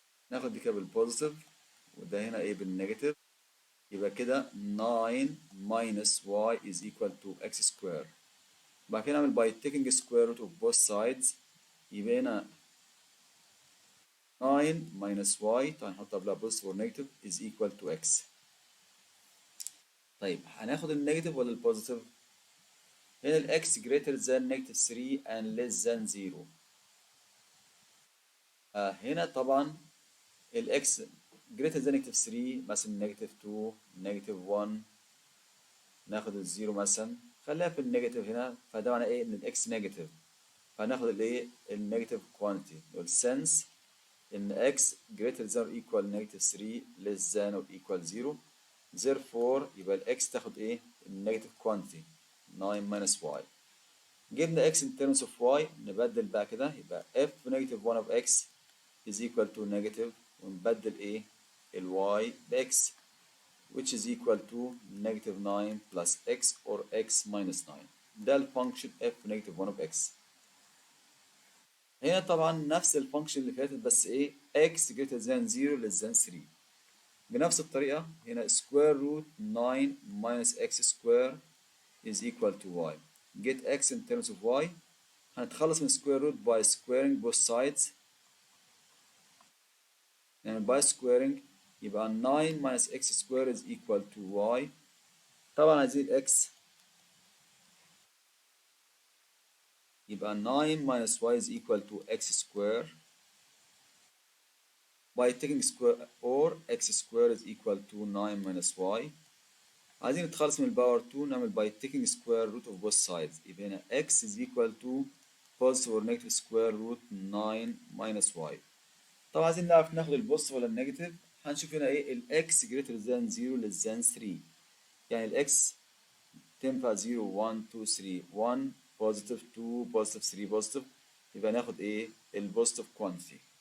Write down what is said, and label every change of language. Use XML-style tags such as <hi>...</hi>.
<ar>ناخد دي كده بالبوزيتيف وده هنا ايه بالنيجاتيف.</ar> <en>يبقى كده 9 minus y is equal to x squared. بعد كده نعمل by taking square root of both sides يبقى هنا 9 minus y طبعا نحط قبلها positive or negative is equal to x.</en> <ar>طيب هناخد النيجاتيف ولا البوزيتيف؟ هنا ال x greater than negative 3 and less than 0. هنا طبعا ال x greater than negative 3 مثلا negative 2 negative 1 ناخد الزيرو مثلا خليها في النيجاتيف هنا فده معناه ايه ان ال x نيجاتيف فهناخد الايه النيجاتيف كوانتيتي والسنس ان x greater than or equal negative 3 less than or equal 0. therefore يبقى ال x تاخد ايه النيجاتيف كوانتيتي 9 minus y.</ar> <en>جبنا x in terms of y نبدل بقى كده يبقى f negative 1 of x is equal to negative ونبدل ايه ال y ب x which is equal to negative 9 plus x or x minus 9.</en> <ar>ده الفانكشن f negative 1 of x. هنا طبعا نفس الفانكشن اللي فاتت بس ايه x greater than 0 less than 3.</ar> <en>بنفس الطريقة هنا square root 9 minus x square is equal to y. Get x in terms of y. هنتخلص من square root by squaring both sides. يعني by squaring يبقى 9 minus x square is equal to y. طبعا عايزين x يبقى 9 minus y is equal to x square. By taking square or x square is equal to 9 minus y. عايزين نتخلص من الباور 2 نعمل by taking square root of both sides يبقى هنا x is equal to positive or negative square root 9 minus y.</en> <ar>طبعا عايزين نعرف ناخد البوزيتيف ولا النيجاتيف هنشوف هنا ايه ال x greater than 0 less than 3 يعني ال x تنفع 0 1 2 3 1 positive 2 positive 3 positive يبقى ناخد ايه البوزيتيف كوانتيتي.</ar>